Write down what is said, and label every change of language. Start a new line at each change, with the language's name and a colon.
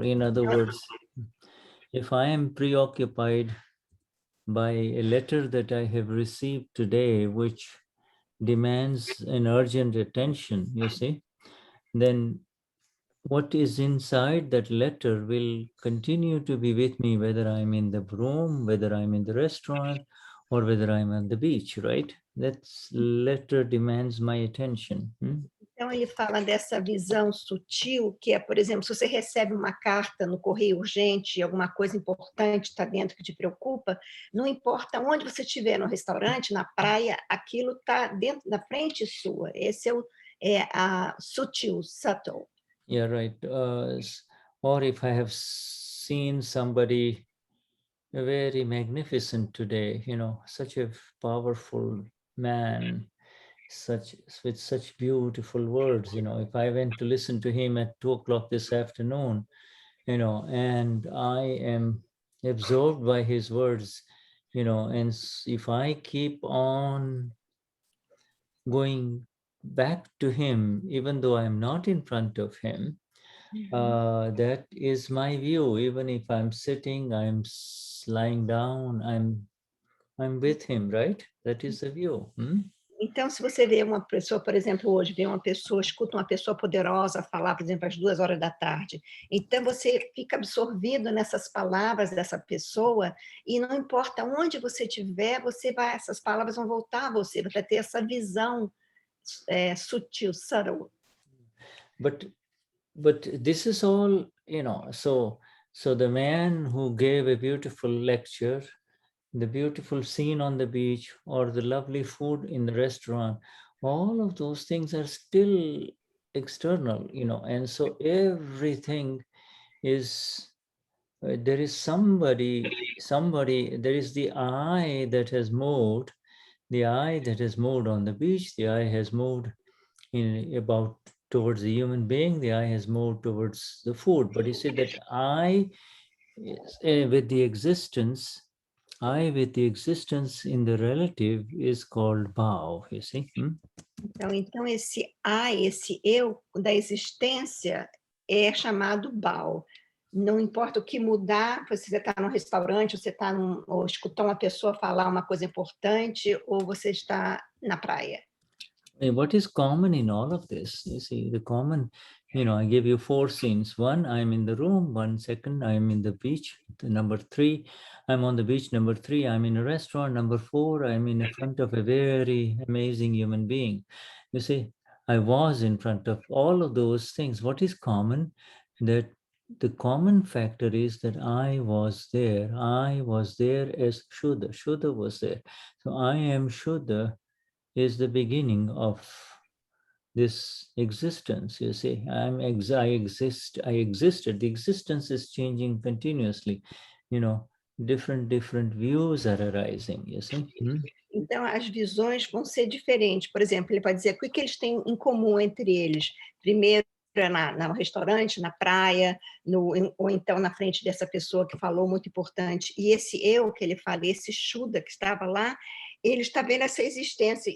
English: In other words, if I am preoccupied by a letter that I have received today, which demands an urgent attention, you see, then what is inside that letter will continue to be with me, whether I'm in the room, whether I'm in the restaurant, or whether I'm on the beach, right? That letter demands my attention.
Portuguese: Então, ele fala dessa visão sutil, que é, por exemplo, se você recebe uma carta no correio urgente, alguma coisa importante está dentro que te preocupa, não importa onde você estiver, no restaurante, na praia, aquilo está dentro, na frente sua. Esse é a sutil,
English: subtle. Yeah, right. Or if I have seen somebody very magnificent today, such a powerful man, with such beautiful words, if I went to listen to him at 2:00 this afternoon, and I am absorbed by his words, and if I keep on going back to him, even though I'm not in front of him, that is my view. Even if I'm sitting, I'm lying down, I'm with him, right? That is the view.
Portuguese: Então, se você vê uma pessoa, por exemplo, hoje, escuta uma pessoa poderosa falar, por exemplo, às 2 horas da tarde, então você fica absorvido nessas palavras dessa pessoa, e não importa onde você estiver, essas palavras vão voltar a você, vai ter essa visão sutil,
English: subtle. But this is all, so the man who gave a beautiful lecture, the beautiful scene on the beach, or the lovely food in the restaurant, all of those things are still external, and so everything is, there is somebody, there is the eye that has moved, on the beach, the eye has moved towards the human being, the eye has moved towards the food, but you see that eye Yes, with the existence, I with the existence in the relative is called Bhaav, you see.
Portuguese: Então esse I, esse eu da existência é chamado Bhaav. Não importa o que mudar, você está num restaurante, você está ou escutou uma pessoa falar uma coisa importante, ou você está na praia.
English: What is common in all of this? You see, the common, I give you 4 scenes. 1, I'm in the room. 1 second, I'm in the beach. Number 3, I'm on the beach. Number 3, I'm in a restaurant. Number 4, I'm in front of a very amazing human being. You see, I was in front of all of those things. What is common? That the common factor is that I was there. I was there as Shuddha. Shuddha was there. So I am Shuddha is the beginning of this existence. You see, I exist, I existed. The existence is changing continuously. Different views are arising, you see.
Portuguese: Então, as visões vão ser diferentes. Por exemplo, ele vai dizer o que eles têm em comum entre eles. Primeiro, no restaurante, na praia, ou então na frente dessa pessoa que falou, muito importante. E esse eu que ele fala, esse Shuddha que estava lá, ele está vendo essa existência.